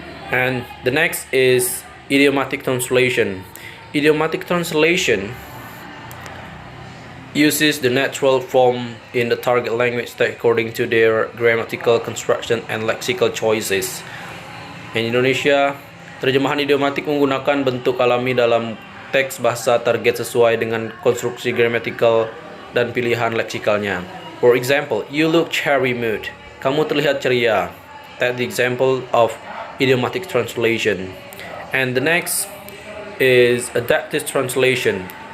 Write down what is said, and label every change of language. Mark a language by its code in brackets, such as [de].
[en] And the next is idiomatic translation. Idiomatic translation uses the natural form in the target language according to their grammatical construction and lexical choices. In Indonesia, [id] terjemahan idiomatik menggunakan bentuk alami dalam teks bahasa target sesuai dengan konstruksi grammatical dan pilihan leksikalnya. [en] For example, you look cherry mood. [id] Kamu terlihat ceria. [en] That's the example of idiomatic translation. And the next is adaptive translation.